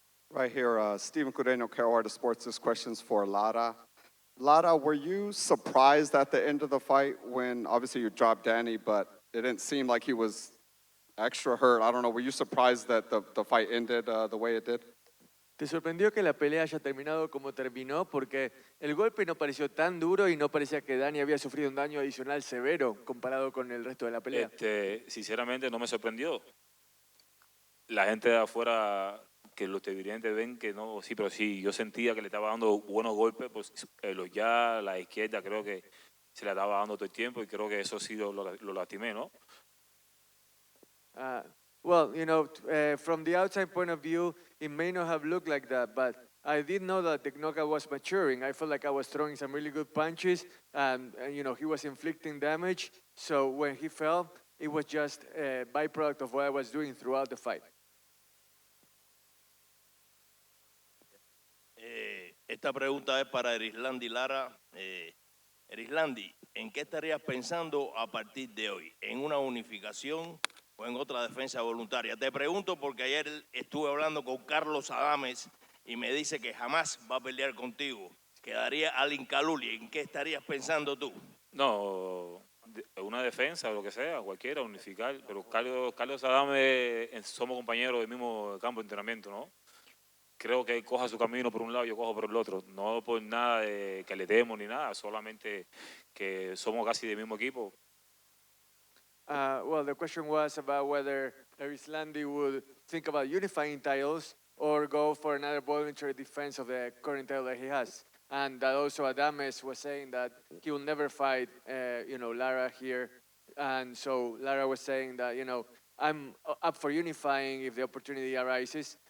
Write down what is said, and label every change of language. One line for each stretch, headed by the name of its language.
English: Right here, Stephen Cudeno, Carolina Sports. This question's for Lara. Lara, were you surprised at the end of the fight when obviously you dropped Danny, but it didn't seem like he was extra hurt? I don't know. Were you surprised that the fight ended the way it did?
Spanish: ¿Te sorprendió que la pelea haya terminado como terminó? Porque el golpe no pareció tan duro y no parecía que Danny había sufrido un daño adicional severo comparado con el resto de la pelea. Sinceramente no me sorprendió. La gente de afuera, que los televidentes ven que no, sí, pero sí, yo sentía que le estaba dando buenos golpes, pues los ya, la izquierda creo que se le estaba dando todo el tiempo y creo que eso sí lo lastimé, ¿no?
English: Well, from the outside point of view, it may not have looked like that, but I did know that the knockout was maturing. I felt like I was throwing some really good punches, and he was inflicting damage. So when he fell, it was just a byproduct of what I was doing throughout the fight.
Spanish: Esta pregunta es para Erislandy Lara. Erislandy, ¿en qué estarías pensando a partir de hoy? ¿En una unificación o en otra defensa voluntaria? Te pregunto porque ayer estuve hablando con Carlos Adames y me dice que jamás va a pelear contigo. Quedaría al Incaluli. ¿En qué estarías pensando tú? No, una defensa o lo que sea, cualquiera, unificar. Pero Carlos Adames, somos compañeros del mismo campo de entrenamiento, ¿no? Creo que él coja su camino por un lado y yo cojo por el otro. No por nada de que le demos ni nada, solamente que somos casi del mismo equipo.
English: Well, the question was about whether Erislandy would think about unifying titles or go for another voluntary defense of the current title that he has. And that also Adames was saying that he will never fight, Lara here. And so Lara was saying that, I'm up for unifying if the opportunity arises.